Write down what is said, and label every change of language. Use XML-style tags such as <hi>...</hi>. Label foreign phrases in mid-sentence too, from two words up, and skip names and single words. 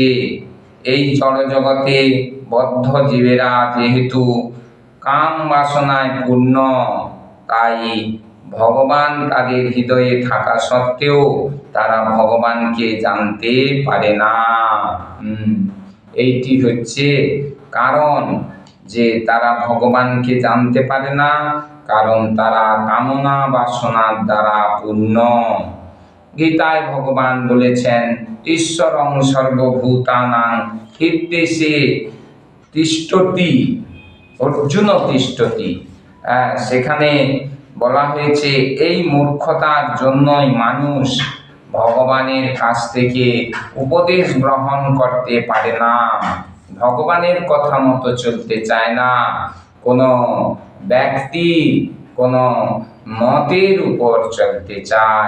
<bn>এই জড়জগতে বদ্ধ জীবেরা যেহেতু কাম বাসনায় পূর্ণ, তাই ভগবান তাদের হৃদয়ে থাকা সত্ত্বেও তারা ভগবানকে জানতে পারে না। এইটি হচ্ছে কারণ যে তারা ভগবানকে জানতে পারে না, কারণ তারা কামনা বাসনার দ্বারা পূর্ণ। গীতায় ভগবান বলেছেন,</bn> <sa>ঈশ্বরং সর্বভূতানাং হৃদ্দেশে তিষ্ঠতি, অর্জুন তিষ্ঠতি।</sa> <bn>সেখানে বলা হয়েছে, এই মূর্খতার জন্যই মানুষ ভগবানের কাছ থেকে উপদেশ গ্রহণ করতে পারে না, ভগবানের কথা মতো চলতে চায় না, কোনো ব্যক্তি কোনো মতের উপর চলতে চায়।</bn>